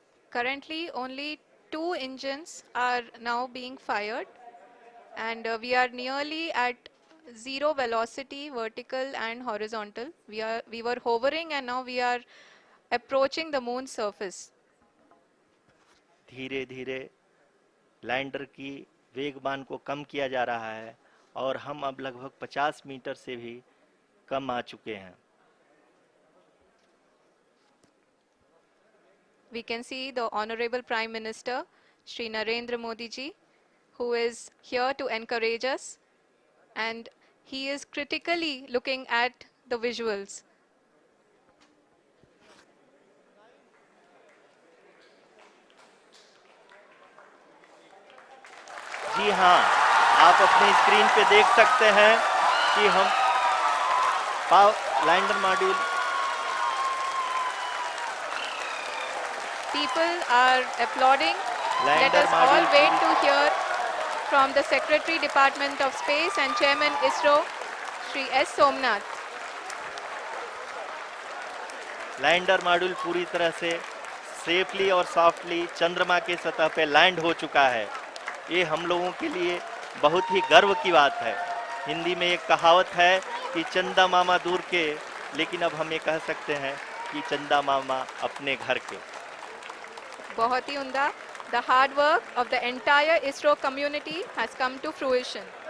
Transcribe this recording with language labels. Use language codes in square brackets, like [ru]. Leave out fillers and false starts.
[en] Currently, only 2 engines are now being fired, and we are nearly at zero velocity, vertical and horizontal. We were hovering, and now we are approaching the moon's surface. [hi] धीरे धीरे lander की वेगमान को कम किया जा रहा है और हम अब लगभग 50 मीटर से भी कम आ चुके हैं। [en] We can see the Honorable Prime Minister, Shri Narendra Modi ji, who is here to encourage us, and he is critically looking at the visuals. [hi] जी हाँ, आप अपनी स्क्रीन पे देख सकते हैं कि हम lander module [en] People are applauding. Let us all wait to hear from the Secretary Department of Space and Chairman ISRO, Shri S. Somnath. [hi] Lander module पूरी तरह से सेफली और सॉफ्टली चंद्रमा के सतह पे लैंड हो चुका है। ये हम लोगों के लिए बहुत ही गर्व की बात है। हिंदी में एक कहावत है कि चंदा मामा दूर के, लेकिन अब हम ये कह सकते हैं कि चंदा मामा अपने घर के। बहुत ही उम्दा. [en] The hard work of the entire ISRO community has come to fruition.